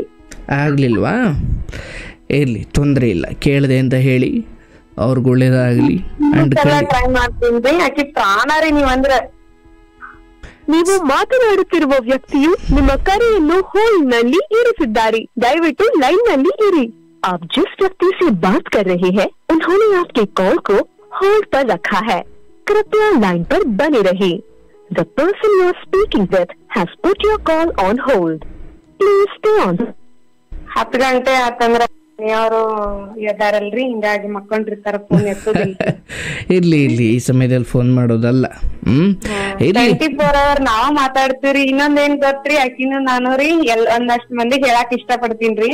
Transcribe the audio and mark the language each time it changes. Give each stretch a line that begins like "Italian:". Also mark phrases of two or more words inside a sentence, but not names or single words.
Kannada: ಆಗ್ಲಿಲ್ವಾ? ಇರ್ಲಿ, ತೊಂದರೆ ಇಲ್ಲ. ಕೇಳದೆ ಅಂತ ಹೇಳಿ ಅವ್ರಿಗೆ ಒಳ್ಳೇದಾಗ್ಲಿ. ಟ್ರೈ ಮಾಡ್ತೀನಿ. ಯಾಕೆ ಪ್ರಾಣ ರೀ ನೀವಂದ್ರ. ನೀವು ಮಾತನಾಡುತ್ತಿರುವ ವ್ಯಕ್ತಿಯು ನಿಮ್ಮ ಕರೆಯನ್ನು ಹೋಲ್ಡ್ ನಲ್ಲಿ ಇರಿಸಿದ್ದಾರೆ, ದಯವಿಟ್ಟು ಲೈನ್ ನಲ್ಲಿ ಇರಿ.
Hindi: आप जिस व्यक्ति से बात कर रहे हैं उन्होंने आपके कॉल को होल्ड पर रखा है, कृपया लाइन पर बने रहिए.
English: The person you are speaking with has put your call on hold. Please stay on.
Kannada: 10 ಗಂಟೆ ಆತಂದ್ರ ಅವರು ಎದ್ದಾರಲ್ರಿ, ಹಿಂಗಾಗಿ ಮಕ್ಕೊಂಡಿರ್ತಾರ, ಫೋನ್ ಎತ್ತೋದಿಲ್ಲ. ಇರ್ಲಿ ಇರ್ಲಿ, ಈ ಸಮಯದಲ್ಲಿ ಫೋನ್ ಮಾಡೋದಲ್ಲ. 24 hours ನಾವ ಮಾತಾಡ್ತೀವ್ರಿ. ಇನ್ನೊಂದೇನ್ ಗೊತ್ತ್ರಿ, ಆಕಿನ ನಾನು ರೀ ಒಂದಷ್ಟು ಮಂದಿಗೆ ಹೇಳಾಕ್ ಇಷ್ಟ ಪಡ್ತೀನ್ರಿ.